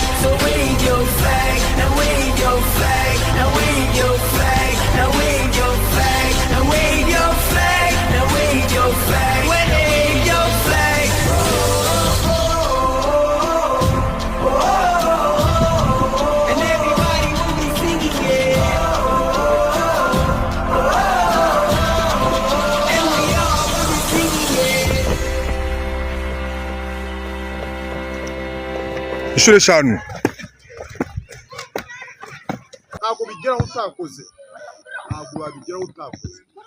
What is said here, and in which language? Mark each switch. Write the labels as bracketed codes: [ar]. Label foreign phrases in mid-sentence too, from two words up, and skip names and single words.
[en] So wave your flag, now wave your flag, now wave your flag, now wave your flag, now wave your flag, now wave your flag, wave your flag. Oh, oh, oh, oh, oh. And everybody will be singing, yeah. [rw] Ishure shanu ako bigera utakoze ntabwo wabigera utakoze